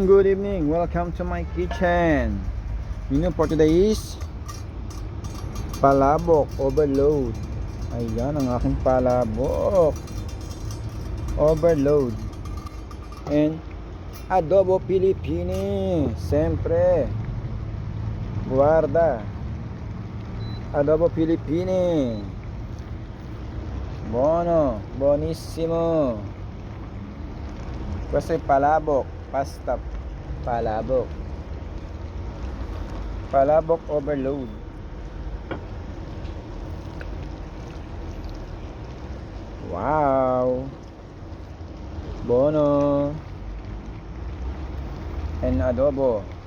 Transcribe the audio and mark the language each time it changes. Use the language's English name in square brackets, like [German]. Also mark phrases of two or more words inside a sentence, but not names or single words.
[English] Good evening, welcome to my kitchen. Menu for today is palabok overload. [Filipino] Ayan ang aking palabok overload. [English] And adobo Pilipini. [Filipino] Siyempre, [Italian] guarda. Adobo Pilipini. Buono, buonissimo. Questo è palabok, pasta palabok. [English] Palabok overload. Wow. Buono. And adobo.